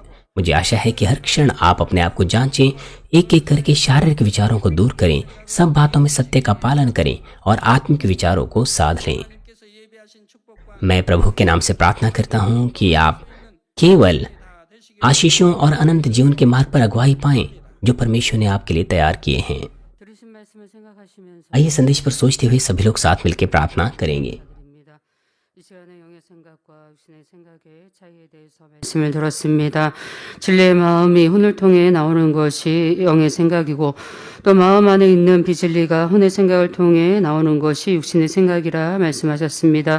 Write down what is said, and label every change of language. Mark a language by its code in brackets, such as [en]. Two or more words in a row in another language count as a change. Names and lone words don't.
[hi] मुझे आशा है कि हर क्षण आप अपने आप को जांचें, एक एक करके शारीरिक विचारों को दूर करें, सब बातों में सत्य का पालन करें और आत्मिक विचारों को साध लें। मैं प्रभु के नाम से प्रार्थना करता हूँ कि आप केवल आशीषों और अनंत जीवन के मार्ग पर अगुवाई पाएं जो परमेश्वर ने आपके लिए तैयार किए हैं। [ko] 들으신 말씀을 생각하시면서 [hi] आइए संदेश पर सोचते हुए सभी लोग साथ मिलकर प्रार्थना करेंगे। [ko] 드립니다. 이 시간에 영의 생각과 육신의 생각의 차이에 대해서 말씀을 들었습니다. 진리의 마음이 혼을 통해 나오는 것이 영의 생각이고 또 마음 안에 있는 비진리가 혼의 생각을 통해 나오는 것이 육신의 생각이라 말씀하셨습니다.